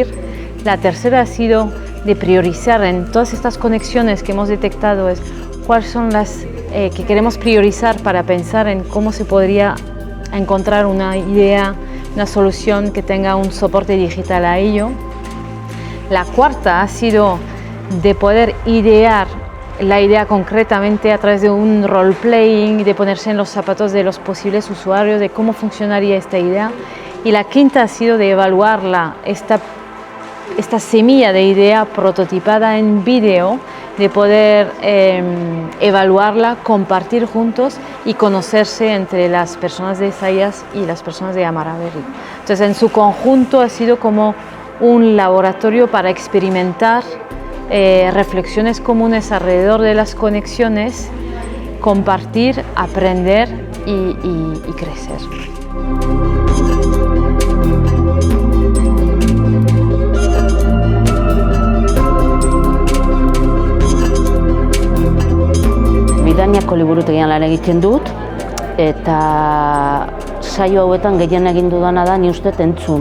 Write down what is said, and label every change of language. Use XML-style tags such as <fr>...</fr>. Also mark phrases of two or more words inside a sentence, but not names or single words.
<es>La tercera ha sido de priorizar en todas estas conexiones que hemos detectado, cuáles son las que queremos priorizar para pensar en cómo se podría encontrar una idea, una solución que tenga un soporte digital a ello. La cuarta ha sido de poder idear la idea concretamente a través de un role-playing, de ponerse en los zapatos de los posibles usuarios, de cómo funcionaría esta idea. Y la quinta ha sido de evaluarla, esta semilla de idea prototipada en vídeo, de poder evaluarla, compartir juntos y conocerse entre las personas de Zayas y las personas de Amaraberri. Entonces, en su conjunto ha sido como un laboratorio para experimentar reflexiones comunes alrededor de las conexiones, compartir, aprender y crecer.</es> <eu>Bidaniako liburutegian lan egiten dut, eta saio hauetan gehien egin dudana da ni uste entzun.</eu>